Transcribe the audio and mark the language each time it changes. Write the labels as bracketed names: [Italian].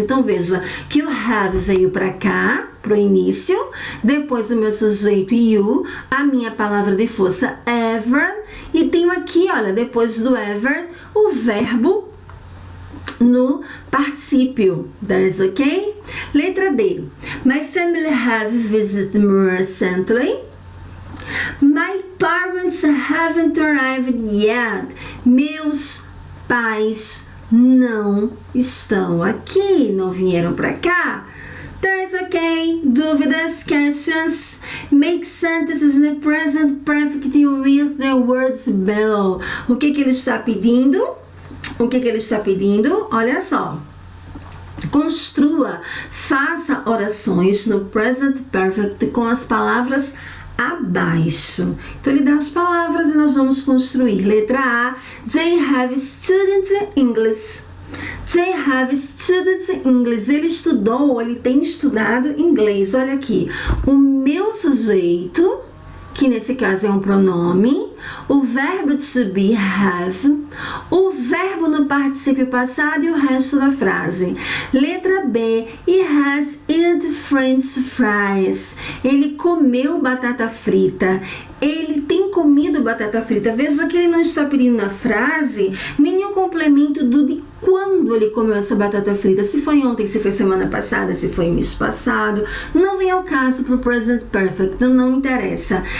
[Portuguese] Então veja que o have veio para cá, pro início, depois o meu sujeito you, a minha palavra de força ever, e tenho aqui, olha, depois do ever, o verbo no particípio. [English] There's okay? [Portuguese] Letra D. [English] My family have visited me recently. My parents haven't arrived yet. [Portuguese] Meus pais não estão aqui, não vieram para cá. [English] There's okay. [Portuguese] Dúvidas, [English] questions? Make sentences in the present perfect with the words below. [Portuguese] O que ele está pedindo? O que ele está pedindo? Olha só. Construa, faça orações no present perfect com as palavras abaixo. Então ele dá as palavras e nós vamos construir. Letra A. [English] They have studied English. They have studied English. [Portuguese] Ele estudou, ele tem estudado inglês. Olha aqui. O meu sujeito, que nesse caso é um pronome, o verbo to be have, o verbo no particípio passado e o resto da frase. Letra B. [English] He has eaten French fries. [Portuguese] Ele comeu batata frita. Ele tem comido batata frita. Veja que ele não está pedindo na frase nenhum complemento de quando ele comeu essa batata frita. Se foi ontem, se foi semana passada, se foi mês passado. Não vem ao caso para o Present Perfect, então não interessa.